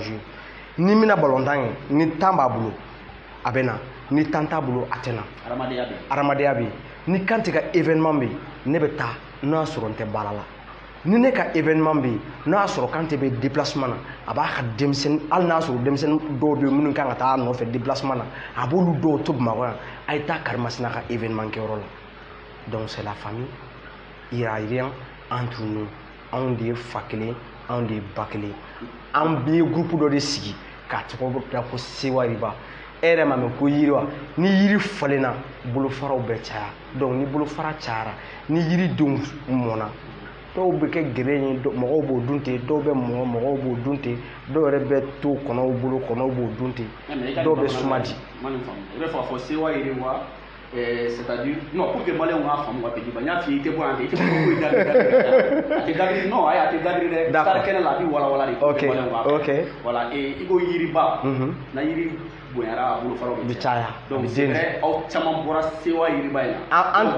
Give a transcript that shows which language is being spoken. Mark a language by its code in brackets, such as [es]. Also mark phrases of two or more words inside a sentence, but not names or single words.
[bm] jouer ni n bɛna balontan kɛ ni temps b'a bolo a bɛ na ni temps t'a bolo a tɛ na adamadenya bɛ yen ni Kante ka événement bɛ yen ne bɛ taa n'a sɔrɔ n tɛ baara la ni ne ka événement bɛ yen n'a sɔrɔ Kante bɛ déplacement na a b'a ka denmisɛnnin hali n'a sɔrɔ denmisɛnnin dɔw bɛ yen minnu kan ka taa a nɔfɛ déplacement na a b'olu dɔw to Bamakɔ yan a ye taa Karimasina ka événement kɛyɔrɔ la [fr] donc c'est la famille il y a rien entre nous [bm] anw de ye fa kelen anw de ye ba kelen an bɛɛ ye groupe dɔ de sigi k'a tɔgɔ da ko Sewa Riba e yɛrɛ ma mɛn ko yiriwa ni yiri falenna bolofaraw bɛ caya donc ni bolofara cayara ni yiridenw mɔnna dɔw bɛ kɛ gere ye mɔgɔw b'o dun ten dɔw bɛ mɔgɔ mɔgɔw b'o dun ten dɔw yɛrɛ bɛ to kɔnɔw bolo kɔnɔw b'o dun ten dɔw bɛ suma di. I bɛ fɔ sewa yiriwa [fr] c'est-à-dire non pour que [bm] maliyɛnw k'a faamu ka Petit Ban n y'a f'i ye i tɛ bɔ yan i tɛ fɔ ko i dabiri a tɛ dabiri non ayi a tɛ dabiri dɛ sari kɛnɛ la a bɛ walawala de [fr] pour que [bm] maliyɛnw k'a faamu voilà i ko yiriba na yiri bonyara a bolofaraw bɛ caya [fr] donc c'est vrai [bm] aw caman bɔra sewa yiriba in na